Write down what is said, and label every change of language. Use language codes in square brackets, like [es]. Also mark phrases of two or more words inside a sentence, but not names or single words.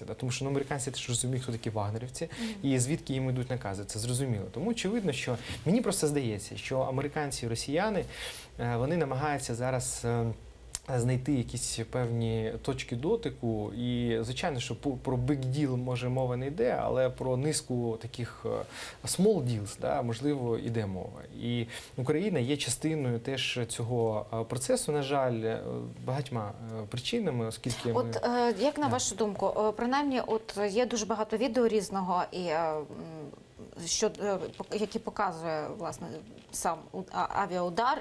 [uk] Да? Тому що американці теж розуміють, хто такі вагнерівці і звідки їм йдуть накази. Це зрозуміло. Тому очевидно, що мені просто здається, що американці і росіяни, вони намагаються зараз знайти якісь певні точки дотику. І, звичайно, що про [en] big deal, [uk] може, мова не йде, але про низку таких [en] small deals, [uk] да, можливо, йде мова. І Україна є частиною теж цього процесу, на жаль, багатьма причинами, оскільки ми... От як на вашу думку, принаймні, от є дуже багато відео різного, і які показує, власне, сам авіаудар